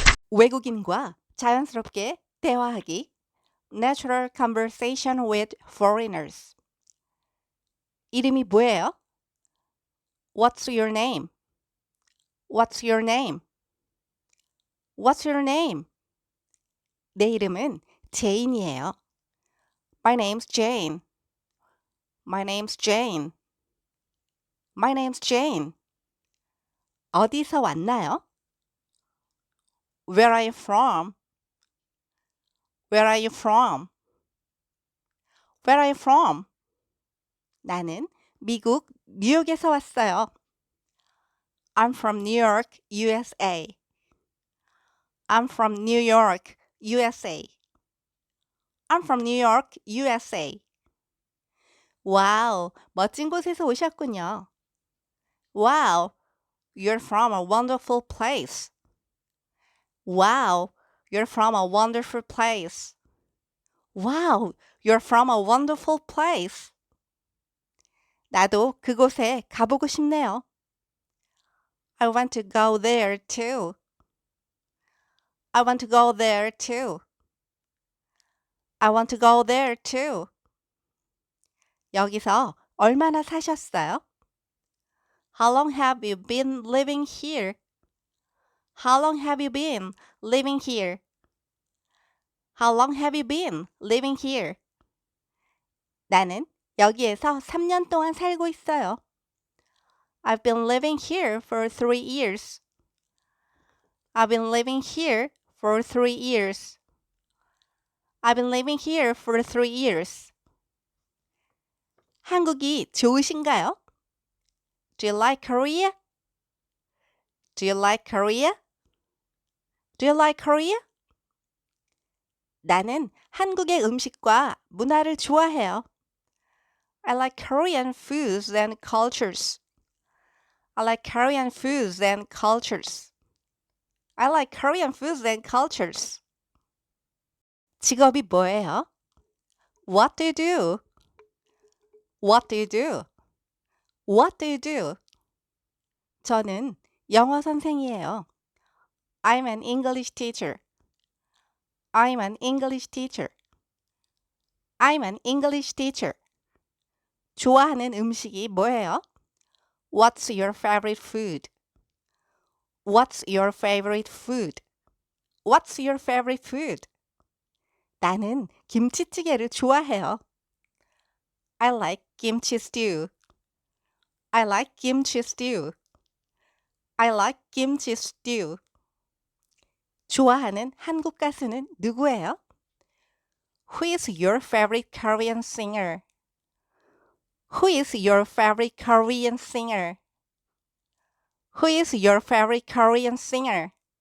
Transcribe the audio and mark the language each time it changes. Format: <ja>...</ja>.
<ko>외국인과 자연스럽게 대화하기.</ko> <en>Natural conversation with foreigners.</en> <ko>이름이 뭐예요?</ko> <en>What's your name? What's your name? What's your name?</en> <ko>내 이름은 제인이에요.</ko> <en>My name's Jane. My name's Jane. My name's Jane.</en> <ko>어디서 왔나요?</ko> <en>Where are you from? Where are you from? Where are you from?</en> <ko>나는 미국 뉴욕에서 왔어요.</ko> <en>I'm from New York, USA. I'm from New York, USA. I'm from New York, USA.</en> <ko>와우, 멋진 곳에서 오셨군요.</ko> <en>Wow, you're from a wonderful place. Wow, you're from a wonderful place. Wow, you're from a wonderful place.</en> <ko>나도 그곳에 가보고 싶네요.</ko> <en>I want to go there too. I want to go there too. I want to go there too.</en> <ko>여기서 얼마나 사셨어요?</ko> <en>How long have you been living here? How long have you been living here? How long have you been living here?</en> <ko>나는 여기에서 3년 동안 살고 있어요.</ko> <en>I've been living here for 3 years. I've been living here for 3 years. I've been living here for 3 years.</en> <ko>한국이 좋으신가요?</ko> <en>Do you like Korea? Do you like Korea? Do you like Korea?</en> <ko>나는 한국의 음식과 문화를 좋아해요.</ko> <en>I like Korean foods and cultures. I like Korean foods and cultures. I like Korean foods and cultures.</en> <ko>직업이 뭐예요?</ko> <en>What do you do? What do you do? What do you do?</en> <ko>저는 영어 선생이에요.</ko> <en>I'm an English teacher. I'm an English teacher. I'm an English teacher.</en> <ko>좋아하는 음식이 뭐예요?</ko> <en>What's your favorite food? What's your favorite food? What's your favorite food?</en> <ko>나는 김치찌개를 좋아해요.</ko> <en>I like kimchi stew. I like kimchi stew. I like kimchi stew.</en> <ko>좋아하는 한국 가수는 누구예요?</ko> <en>Who is your favorite Korean singer? Who is your favorite Korean singer? Who is your favorite Korean singer?</en>